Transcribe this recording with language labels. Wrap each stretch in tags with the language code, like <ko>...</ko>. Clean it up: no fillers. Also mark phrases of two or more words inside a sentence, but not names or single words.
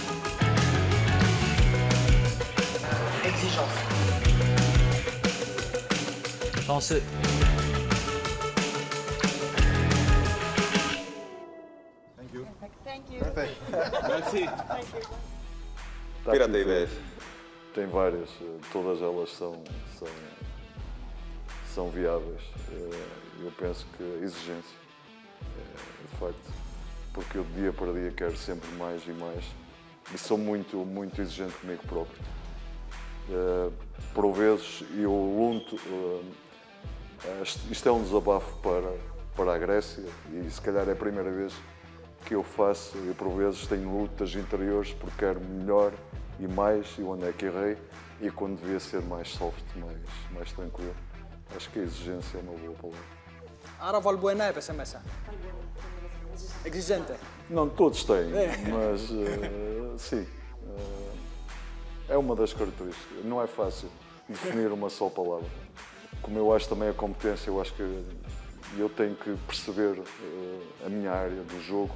<fr>Exigence. Chanceux.</fr> <el>Πήρατε ιδέες.</el> <pt>Tem várias, todas elas são viáveis. Eu penso que a exigência, de facto, porque eu dia para dia quero sempre mais e mais e sou muito exigente comigo próprio. Por vezes eu luto, isto é um desabafo para a Grécia e se calhar é a primeira vez que eu faço e por vezes tenho lutas interiores porque quero melhor e mais e onde é que errei e quando devia ser mais soft, mais tranquilo. Acho que a exigência é uma boa palavra.</pt> <el>Άρα ο Βαλμπουενά έπεσε μέσα.</el> <pt>Exigente. Não, todos têm, mas sim, é uma das características. Não é fácil definir uma só palavra. Como eu acho também a competência, eu acho que eu tenho que perceber a minha área do jogo.</pt>